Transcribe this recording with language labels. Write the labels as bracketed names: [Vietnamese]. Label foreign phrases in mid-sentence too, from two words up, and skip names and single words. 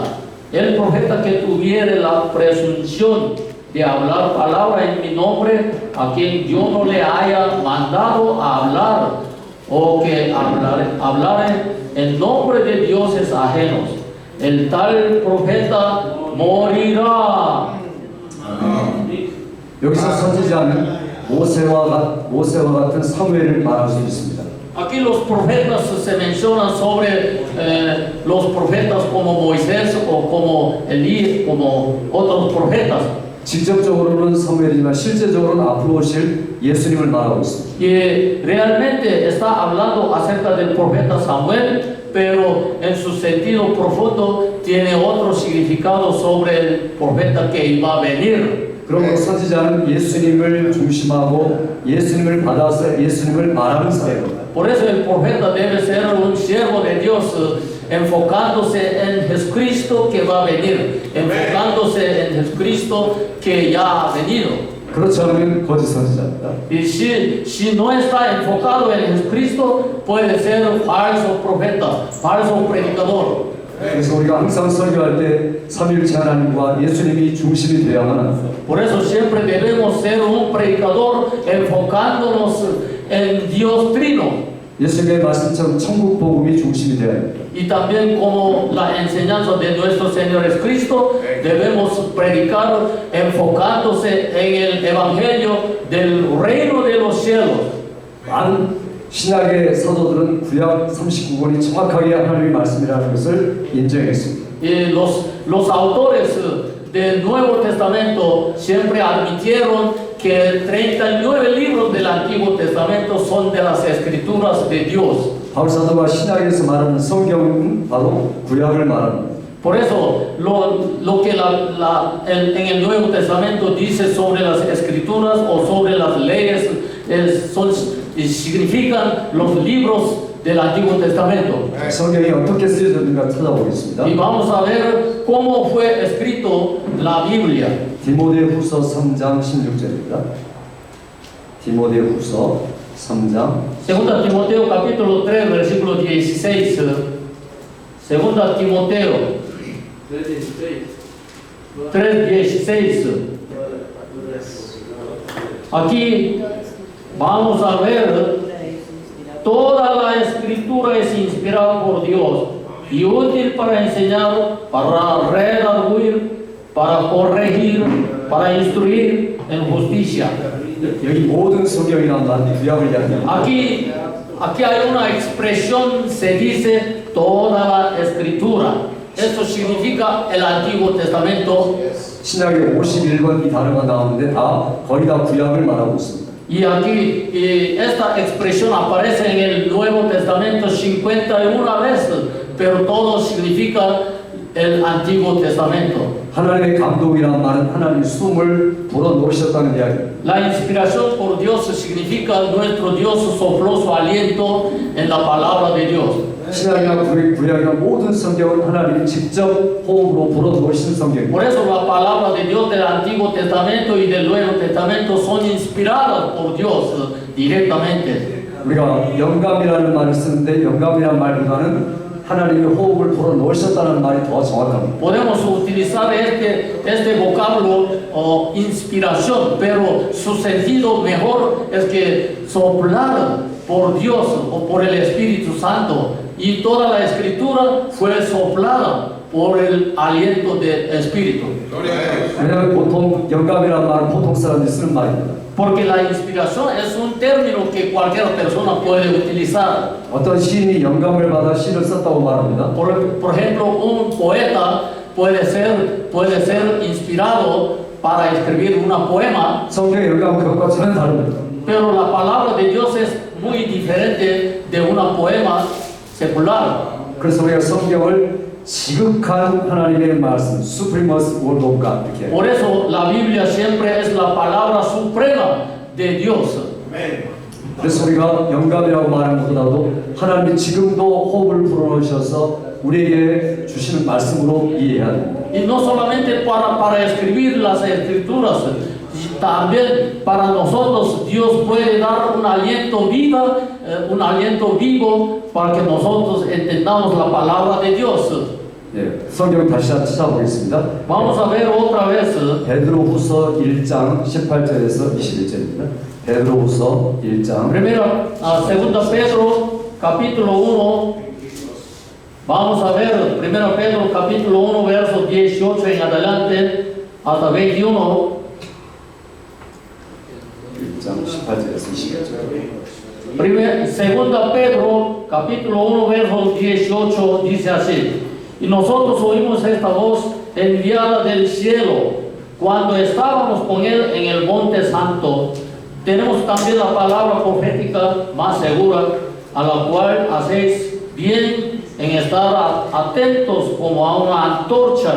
[Spanish] El profeta que tuviere la presunción de hablar palabra en mi nombre, a quien yo no le haya mandado a hablar, o que hablare en nombre de dioses ajenos, el tal profeta morirá. [Korean] 여기서 선지자는 모세와 같은 사무엘을 말할 수 있습니다. [Spanish] Aquí los profetas se mencionan sobre los profetas como Moisés o como Elías, como otros profetas. [Korean] 직접적으로는 사무엘이지만 실제적으로는 앞으로 오실 예수님을 말하고 있습니다. [Spanish] Y realmente está hablando acerca del profeta Samuel, pero en su sentido profundo tiene otro significado sobre el profeta que iba a venir. [Korean] 그러므로 선지자는 예수님을 중심하고 예수님을 받아서 예수님을 말하는 사회입니다. [Spanish] Por eso el profeta debe ser un siervo de Dios, enfocándose en Jesucristo que va a venir, enfocándose en Jesucristo que ya ha venido. [Korean] 그렇지 않으면 거짓 선지자입니다. [Spanish] Y si no está enfocado en Jesucristo, puede ser falso profeta, falso predicador. [Korean] 그래서 우리가 항상 설교할 때 삼위일체 하나님과 예수님이 중심이 되어야만 합니다. [Spanish] Por eso siempre debemos ser un predicador enfocándonos en Dios Trino. [Korean] 예수님의 말씀처럼 천국 복음이 중심이 되어야 합니다. [Spanish] Y también como la enseñanza de nuestro Señor Jesucristo, debemos predicar enfocándose en el Evangelio del reino de los cielos. [Korean] 많은 신약의 사도들은 구약 39권이 정확하게 하나님의 말씀이라는 것을 인정했습니다. [Spanish] Y los autores del Nuevo Testamento siempre admitieron que 39 libros del Antiguo Testamento son de las Escrituras de Dios. [Korean] 바울 사도가 신약에서 말하는 성경은 바로 구약을 말합니다. [Spanish] Por eso, lo que en el Nuevo Testamento dice sobre las Escrituras o sobre las leyes significan los libros del Antiguo Testamento. [Korean] 성경이 어떻게 쓰여졌는가 찾아보겠습니다. [Spanish] Y vamos a ver cómo fue escrito la Biblia. [Korean] 디모데후서 3장 16절입니다. 디모데후서 3장 [Spanish] 2 Timoteo capítulo 3 versículo 16. 2 Timoteo 3:16. Aquí vamos a ver toda la escritura es inspirada por Dios y útil para enseñar, para redarguir, para corregir, para instruir en justicia. [Korean] 여기 모든 성경이란 말이 구약을 이야기합니다. [Spanish] Aquí hay una expresión, se dice toda la escritura. Eso significa el Antiguo Testamento. [Korean] 신약에 51번 이 단어가 나오는데 거의 다 구약을 말하고 있습니다. [Spanish] Y aquí esta expresión aparece en el Nuevo Testamento 51 veces, pero todo significa el Antiguo Testamento. [Korean] 하나님의 감동이란 말은 하나님의 숨을 불어넣으셨다는 이야기입니다. [Spanish] La inspiración por Dios significa nuestro Dios sopló su aliento en la palabra de Dios. [Korean] 신약이나 구약이나 모든 성경은 하나님이 직접 호흡으로 불어넣으신 성경입니다. [Spanish] Por eso la palabra de Dios del Antiguo Testamento y del Nuevo Testamento son inspiradas por Dios directamente. [Korean] 우리가 영감이라는 말을 쓰는데 영감이라는 말보다는 하나님의 호흡을 불어넣으셨다는 말이 더 정확합니다. [Spanish] Podemos utilizar este vocablo inspiración, pero su sentido mejor es que soplar por Dios o por el Espíritu Santo, y toda la escritura fue soplada por el aliento del Espíritu. [Korean] 왜냐하면 보통 영감이라는 말은 보통 사람들이 쓰는 말입니다. [Spanish] Porque la inspiración es un término que cualquier persona puede utilizar. [Korean] 어떤 시인이 영감을 받아 시를 썼다고 말합니다. [Spanish] Por ejemplo, un poeta puede ser inspirado para escribir un poema, [Korean] 성경의 영감은 그것과 전혀 다릅니다. [Spanish] pero la palabra de Dios es muy diferente de un poema secular. [Korean] 그래서 우리가 성경을 지극한 하나님의 말씀, [English] Supremous Word of God 이렇게. [Spanish] Por eso la Biblia siempre es la palabra suprema de Dios. [Korean] 그래서 우리가 영감이라고 말하는 것보다도 하나님이 지금도 호흡을 불어넣으셔서 우리에게 주시는 말씀으로 이해해야 됩니다. [Spanish] Y no solamente para escribir las escrituras, también para nosotros Dios puede dar un aliento vivo para que nosotros entendamos la palabra de Dios. [Korean] 예, 성경 다시 찾아보겠습니다. [Spanish] Vamos a ver otra vez. [Korean] 베드로후서 1장 18절에서 21절입니다. 베드로후서 1장 [Spanish] Segunda Pedro capítulo 1. Vamos a ver 1 Pedro capítulo 1 verso 18 en adelante hasta 21. [Korean] 1장 18절에서 21절. [Spanish] Segunda Pedro capítulo 1 verso 18 dice así: y nosotros oímos esta voz enviada del cielo cuando estábamos con él en el monte santo. Tenemos también la palabra profética más segura, a la cual hacéis bien en estar atentos como a una antorcha